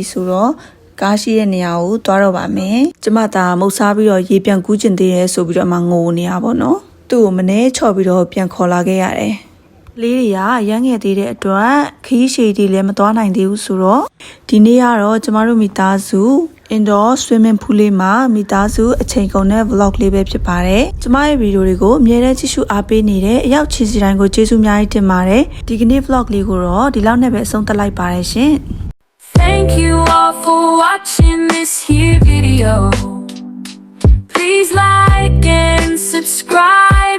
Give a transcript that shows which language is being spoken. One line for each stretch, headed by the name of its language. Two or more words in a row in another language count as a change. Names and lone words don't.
Burmese: ဆိုတော့ကားရှိတဲ့နေရာကိုသွားတော့ပါမယ်ကျမသားမုတ်စားပြီးတော့ရေပြန်ကူးကျင်သေးရဲဆိုပြီးတော့အမငိုနေတာပေါ့နော်သူ့ကိုမနှဲချော်ပြီးတော့ပြန်ခေါ်လာခဲ့ရတယ်။လေးတွေကရမ်းငယ်သေးတဲ့အတွက်ခီးရှည်တွေလည်းမသွားနိုင်သေးဘူးဆိုတော့ဒီနေ့ကတော့ကျမတို့မိသားစု
English: indoor swimming pool
Burmese: လေးမှာမိသားစုအချိန်ကုန်တဲ့ vlog လေးပဲဖြစ်ပါတယ်။ကျမရဲ့ဗီဒီယိုတွေကိုအမြဲတမ်းကြည့်ရှုအားပေးနေတဲ့အရောက်ချီစီတိုင်းကိုကျေးဇူးအများကြီးတင်ပါတယ်။ဒီကနေ့ vlog လေးကိုတော့ဒီလောက်နဲ့ပဲအဆုံးသတ်လိုက်ပါတယ်ရှင်။
English: Thank you all for watching this here video. Please Please like and subscribe.